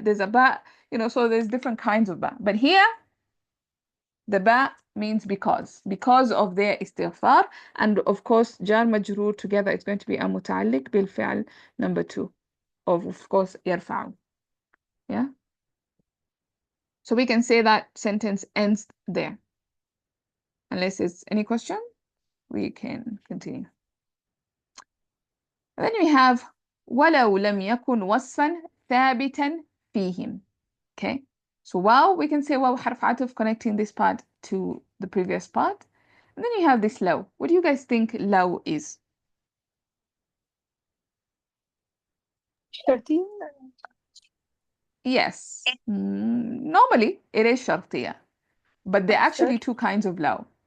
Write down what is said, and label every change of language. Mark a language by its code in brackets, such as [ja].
[en] There's a ba, you know, so there's different kinds of ba. But here, the ba means because of their istighfar, and of course jar majroor together is going to be a muta'alliq bil fi'l number 2 of course yarfa'u. Yeah. So we can say that sentence ends there. Unless there's any question, we can continue. [ar] And then we have وَلَوْ لَمْ يَكُنْ وَصْفًا ثَابِتًا فِيهِمْ. [en] Okay, so wow, we can say wow harf atuf connecting this part to the previous part. And then you have this law. What do you guys think law is? [ar] شرطية. [en] Yes, normally it is shartiya, but there are actually 2 kinds of law.